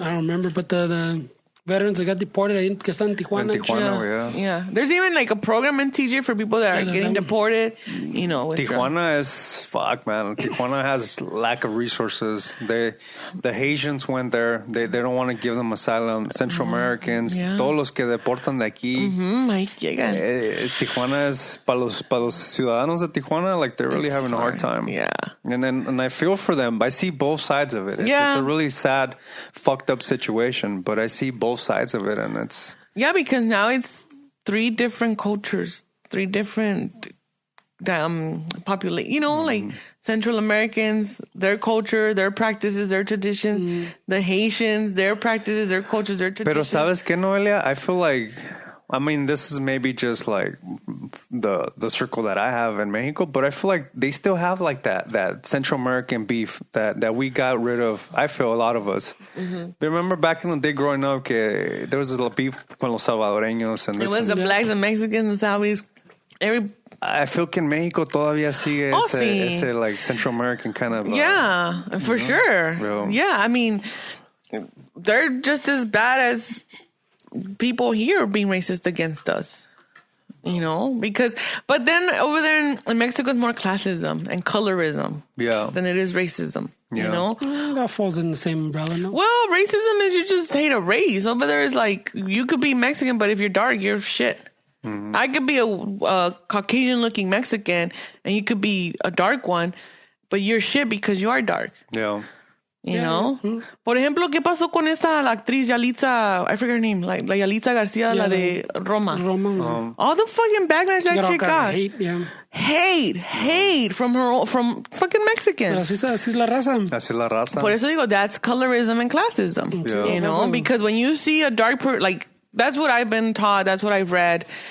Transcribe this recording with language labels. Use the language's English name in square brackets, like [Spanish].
[English] I don't remember, but the veterans that got deported [Spanish] que están en Tijuana. [English] In Tijuana, yeah. There's even like a program in TJ for people that are getting deported. You know, Tijuana is fuck, man. Tijuana has lack of resources. The Haitians went there. They don't want to give them asylum. [Spanish] Central Americans, todos los que deportan de aquí. Ahí llegan. [English] Tijuana is [Spanish] para los ciudadanos de Tijuana, [English] like they're really having a hard time. Yeah. And I feel for them. I see both sides of it. It's a really sad, fucked up situation, but I see both sides of it, and it's because now it's 3 different cultures, 3 different population. You know, like Central Americans, their culture, their practices, their traditions. The Haitians, their practices, their cultures, their traditions. [Spanish] Pero sabes que, [English] Noelia, I feel like, I mean, this is maybe just like the circle that I have in Mexico, but I feel like they still have like that Central American beef that we got rid of. I feel a lot of us. Remember back in the day growing up, que there was a beef [Spanish] con los salvadoreños, [English] and it was the blacks and Mexicans and Saudis. I feel [Spanish] que en Mexico todavía sigue ese [English] like Central American kind of for sure. Real. Yeah, I mean, they're just as bad as people here being racist against us, you know, but then over there in Mexico, it's more classism and colorism than it is racism, you know? That falls in the same umbrella, no? Well, racism is you just hate a race. Over there is like, you could be Mexican, but if you're dark, you're shit. I could be a Caucasian looking Mexican and you could be a dark one, but you're shit because you are dark. Yeah. You know? [Spanish] Por ejemplo, ¿qué pasó con esta la actriz Yalitza? [English] I forget her name. Like la Yalitza Garcia, [Spanish] la de Roma. [English] All the fucking backlash that chick got. Hate from fucking Mexicans. [Spanish] Pero así es la raza. Así es la raza. Por eso digo, [English] that's colorism and classism. Yeah. You know? Because when you see a dark person, like, that's what I've been taught. That's what I've read.